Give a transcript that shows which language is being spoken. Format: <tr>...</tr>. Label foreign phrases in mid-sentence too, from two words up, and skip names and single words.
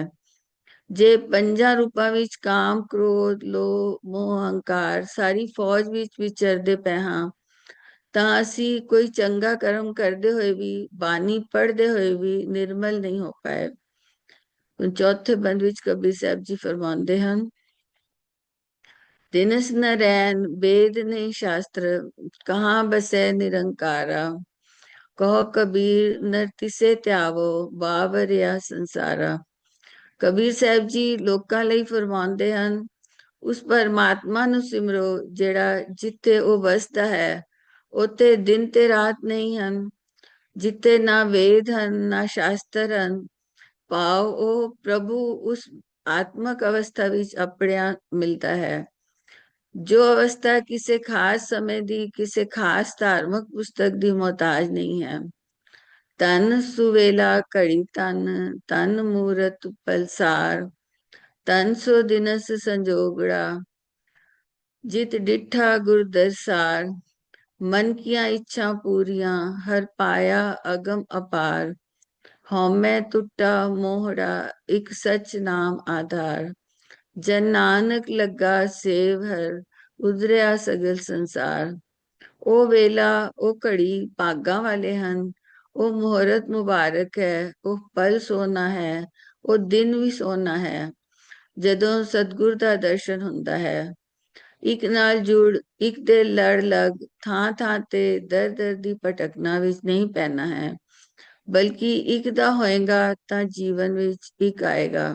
<pa>ਜੇ ਪੰਜਾਂ ਰੂਪਾਂ ਵਿੱਚ ਕਾਮ, ਕ੍ਰੋਧ, ਲੋਭ, ਮੋਹ, ਹੰਕਾਰ ਸਾਰੀ ਫੌਜ ਵਿੱਚ ਵਿਚਰਦੇ ਪਏ ਹਾਂ, ਤਾਂ ਅਸੀਂ ਕੋਈ ਚੰਗਾ ਕਰਮ ਕਰਦੇ ਹੋਏ ਵੀ, ਬਾਣੀ ਪੜ੍ਹਦੇ ਹੋਏ ਵੀ ਨਿਰਮਲ ਨਹੀਂ ਹੋ ਪਾਏ। ਚੌਥੇ ਬੰਦ ਵਿੱਚ ਕਬੀਰ ਸਾਹਿਬ ਜੀ ਫਰਮਾਉਂਦੇ ਹਨ,</pa> <hi>दिनस न रैन वेद नहीं शास्त्र, कहाँ बसै निरंकारा। कहो कबीर नर तिसे त्यावो, बावरिया संसारा।</hi> <pa>ਕਬੀਰ ਸਾਹਿਬ ਜੀ ਲੋਕਾਂ ਲਈ ਫਰਮਾਉਂਦੇ ਹਨ, ਉਸ ਪਰਮਾਤਮਾ ਨੂੰ ਸਿਮਰੋ ਜਿਹੜਾ ਜਿੱਥੇ ਉਹ ਵਸਦਾ ਹੈ ਉੱਥੇ ਦਿਨ ਤੇ ਰਾਤ ਨਹੀਂ ਹਨ, ਜਿੱਥੇ ਨਾ ਵੇਦ ਹਨ ਨਾ ਸ਼ਾਸਤਰ ਹਨ। ਭਾਵ ਉਹ ਪ੍ਰਭੂ ਉਸ ਆਤਮਕ ਅਵਸਥਾ ਵਿੱਚ ਆਪਣਿਆ ਮਿਲਦਾ ਹੈ, ਜੋ ਅਵਸਥਾ ਕਿਸੇ ਖਾਸ ਸਮੇਂ ਦੀ, ਕਿਸੇ ਖਾਸ ਧਾਰਮਿਕ ਪੁਸਤਕ ਦੀ ਮੁਹਤਾਜ ਨਹੀਂ ਹੈ। ਤਨ ਸੁਵੇਲਾ ਘੜੀ ਤਨ, ਤਨ ਮੂਰਤ ਪਲਸਾਰ, ਤਨ ਸੋ ਦਿਨਸ ਸੰਜੋਗੜਾ, ਜਿਤ ਡਿਠਾ ਗੁਰ ਦਰਸਾਰ। ਮਨ ਕਿਆ ਇੱਛਾ ਪੂਰੀਆਂ, ਹਰ ਪਾਇਆ ਅਗਮ ਅਪਾਰ। ਹਉਮੈ ਟੁਟਾ ਮੋਹੜਾ, ਏਕ ਸਚ ਨਾਮ ਆਧਾਰ। ਜਨ ਨਾਨਕ ਲਗਾ ਸੇਵ ਹਰ, ਉਜਰਿਆ ਸਗਲ ਸੰਸਾਰ। ਉਹ ਵੇਲਾ, ਉਹ ਘੜੀ ਭਾਗਾਂ ਵਾਲੇ ਹਨ, ਉਹ ਮੁਹੂਰਤ ਮੁਬਾਰਕ ਹੈ, ਉਹ ਪਲ ਸੋਹਣਾ ਹੈ, ਉਹ ਦਿਨ ਵੀ ਸੋਹਣਾ ਹੈ, ਜਦੋਂ ਸਤਿਗੁਰ ਦਾ ਦਰਸ਼ਨ ਹੁੰਦਾ ਹੈ। ਇੱਕ ਨਾਲ ਜੁੜ, ਇੱਕ ਦੇ ਲੜ ਲੱਗ, ਥਾਂ ਥਾਂ ਤੇ ਦਰ ਦਰ ਦੀ ਭਟਕਣਾ ਵਿੱਚ ਨਹੀਂ ਪੈਣਾ ਹੈ, ਬਲਕਿ ਇੱਕ ਦਾ ਹੋਏਗਾ ਤਾਂ ਜੀਵਨ ਵਿੱਚ ਇੱਕ ਆਏਗਾ।</pa>